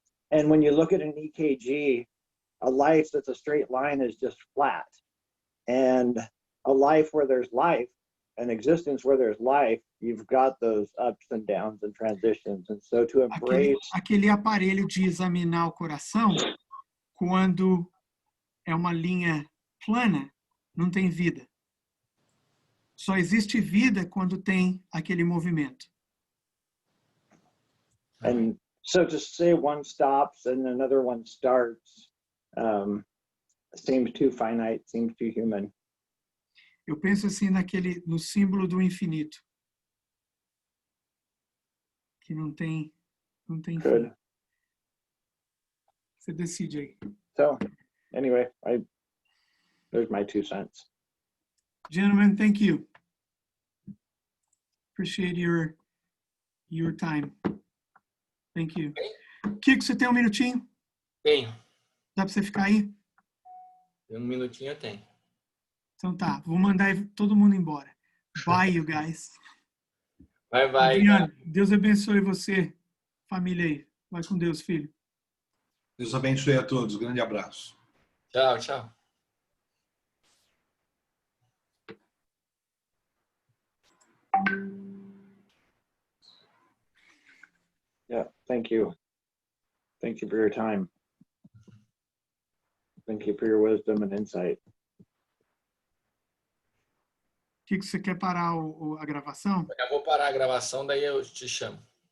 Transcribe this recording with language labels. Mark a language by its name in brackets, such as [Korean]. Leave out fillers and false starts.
[English] And when you look at an EKG, a life that's a straight line is just flat. And a life where there's life, an existence where there's life, you've got those ups and downs and transitions. And so to embrace... [Portuguese] Aquele aparelho de examinar o coração, quando é uma linha plana, não tem vida. Só existe vida quando tem aquele movimento. [English] And so to say one stops and another one starts seems too finite, seems too human. [Portuguese] Eu penso assim no símbolo do infinito, que não tem [English] Good. [Portuguese] fim. Você decide aí. [English] So anyway, there's my 2 cents. Gentlemen, thank you. Appreciate your time. Thank you. [Portuguese] Kiko, você tem um minutinho? Tenho. Dá para você ficar aí? Um minutinho eu tenho. Então tá, vou mandar todo mundo embora. Bye, you guys. Bye, bye. Adriano, Deus abençoe você, família aí. Vai com Deus, filho. Deus abençoe a todos. Grande abraço. Tchau, tchau. [English] Yeah, thank you. Thank you for your time. Thank you for your wisdom and insight. [Portuguese] Kiko, você quer parar a gravação? Eu vou parar a gravação, daí eu te chamo.